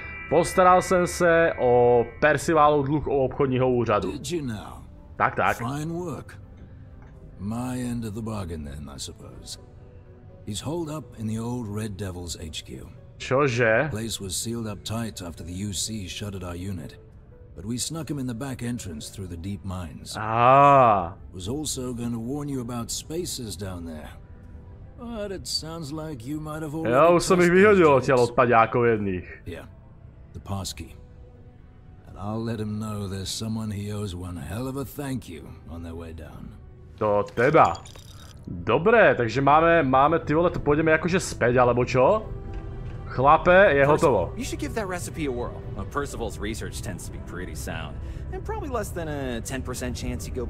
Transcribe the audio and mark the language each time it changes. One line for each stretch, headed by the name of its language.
Slovak: Postaral som sa
Czech: o Percivalův dluh o obchodního úřadu.
Slovak: Tak.
English: Fine work. My end of the bargain then, I suppose. He's holed up in the old Red Devil's HQ.
Slovak: Čože?
English: Place was sealed up tight after the UC shuttered our unit. But we snuck him in the back entrance through the deep mines. Was also going to warn you about spaces down there. But it sounds like you might have already.
Slovak: Ja už som ich vyhodil odtiaľ od paďákov jedných.
English: Yeah. The passkey. And I'll let him know there's someone he owes one hell of a thank you on their way down.
Slovak: To teda. Dobre, takže máme, ty vole, to pôjdeme akože späť, alebo čo? Chlape, je hotovo.
English: You should give that recipe a whirl. Percival's research tends to be pretty sound. And probably less than a 10% chance you go